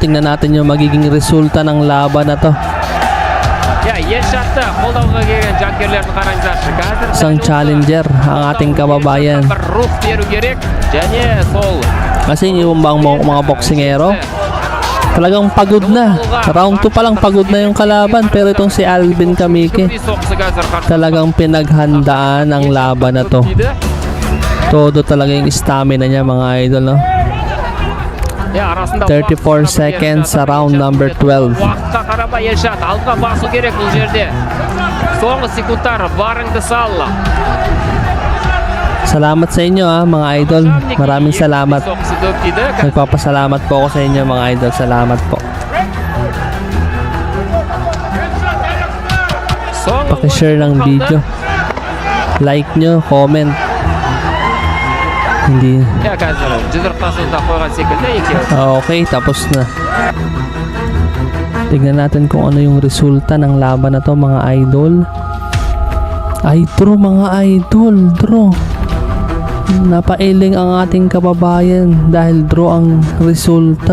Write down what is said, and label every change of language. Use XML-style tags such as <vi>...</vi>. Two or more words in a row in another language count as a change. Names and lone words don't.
<tl>Tingnan natin yung magiging resulta ng laban na to.</tl> <kk>Елшатты қолдауға келген жанкүйерлерді қараңыздаршы. Қазір</kk> <tl>Isang challenger ang ating kababayan.</tl> <kk>бір рух беру керек және сол</kk> <tl>Kasi yung mga boksingero, talagang pagod na. Round 2 pa lang pagod na yung kalaban. Pero itong si Alvin Kamike,</tl> <kk>соққысы қазір</kk> <tl>talagang pinaghandaan ang laban na to. Todo talaga yung stamina niya, mga idol, no? 34 seconds sa round number 12.</tl> <kk>Уақытқа қарамай Елшат алдыға басу керек бұл жерде. Соңғы секундтар барыңды сал.</kk> <tl>Salamat sa inyo mga idol. Maraming salamat.</tl> <kk>Soqsi dop tiydi.</kk> <tl>Nagpapasalamat po ako sa inyo mga idol. Salamat po. Paki-share ng video. Like nyo, comment. Hindi.</tl> <kk>Ya қазір жұдырықтасында қойған секілді екеуі.</kk> <tl>Okay, tapos na. Tignan natin kung ano yung resulta ng laban na to mga idol. Ay, draw mga idol. Draw. Napailing ang ating kababayan dahil draw ang resulta.</tl>